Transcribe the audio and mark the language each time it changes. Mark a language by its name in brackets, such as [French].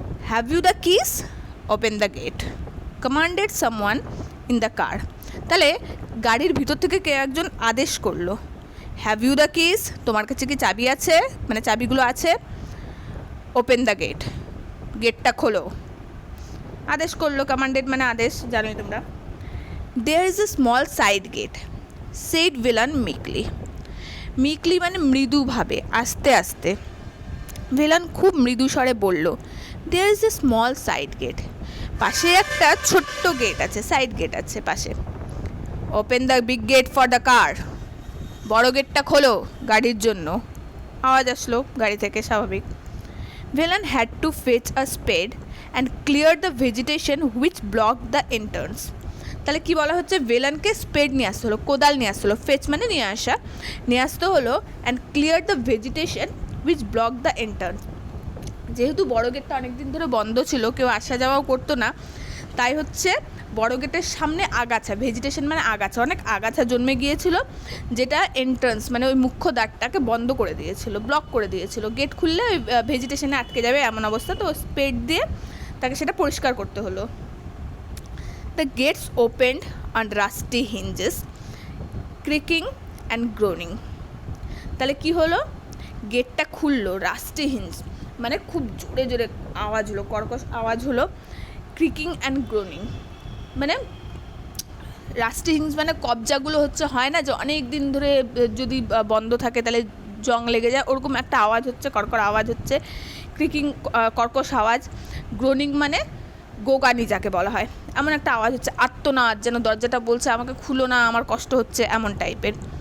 [English] Have you the keys, open the gate, commanded someone in the car. [Bangla] তাহলে গাড়ির ভিতর থেকে কে একজন আদেশ করলো, [English] have you the keys, [Bangla] তোমার কাছে কি চাবি আছে, মানে চাবিগুলো আছে, [English] open the gate, [Bangla] গেটটা খোলো, আদেশ করলো, কমান্ডেড মানে আদেশ, জানোই তোমরা। [English] There is a small side gate, said Velan meekly. [Bangla] মিকলি মানে মৃদুভাবে, আস্তে আস্তে। ভেলান খুব মৃদু স্বরে বলল, [English] there is a small side gate, [Bangla] পাশে একটা ছোট্ট গেট আছে, সাইড গেট আছে পাশে। [English] open the big gate for the car, [Bangla] বড় গেটটা খোলো গাড়ির জন্য। আওয়াজ আসলো গাড়ি থেকে, স্বাভাবিক। [English] Velan had to fetch a spade and clear the vegetation which block the entrance. [Bangla] তাহলে কি বলা হচ্ছে, ভেলানকে স্পেড নিয়ে আসতে হলো, কোদাল নিয়ে আসতে হলো, ফেচ মানে নিয়ে আসতে হলো, [English] And clear the vegetation which block the entrance. [Bangla] যেহেতু বড় গেটটা অনেক দিন ধরে বন্ধ ছিল, কেউ আসা যাওয়াও করতো না, তাই হচ্ছে বড় গেটের সামনে আগাছা, ভেজিটেশন মানে আগাছা, অনেক আগাছা জন্মে গিয়েছিল, যেটা এন্ট্রান্স মানে ওই মুখ্য দ্বারটাকে বন্ধ করে দিয়েছিল, ব্লক করে দিয়েছিল। গেট খুললে ওই ভেজিটেশনে আটকে যাবে এমন অবস্থা, তো স্পেড দিয়ে তাকে সেটা পরিষ্কার করতে হলো। [English] The gates opened on rusty hinges, creaking and groaning. [Bangla] তাহলে কি হলো, গেটটা খুললো, রাস্টি হিঞ্জ মানে খুব জোরে জোরে আওয়াজ হলো, কর্কশ আওয়াজ হলো, [English] creaking and groaning [Bangla] মানে রাস্টি হিঞ্জ মানে কবজাগুলো হচ্ছে হয় না যে অনেক দিন ধরে যদি বন্ধ থাকে তাহলে জং লেগে যায়, ওরকম একটা আওয়াজ হচ্ছে, কর্কর আওয়াজ হচ্ছে, ক্রিকিং কর্কশ আওয়াজ, গ্রোনিং মানে গোগানি যাকে বলা হয়, এমন একটা আওয়াজ হচ্ছে, আত্মনাদ, যেন দরজাটা বলছে আমাকে খুলো না, আমার কষ্ট হচ্ছে, এমন টাইপের।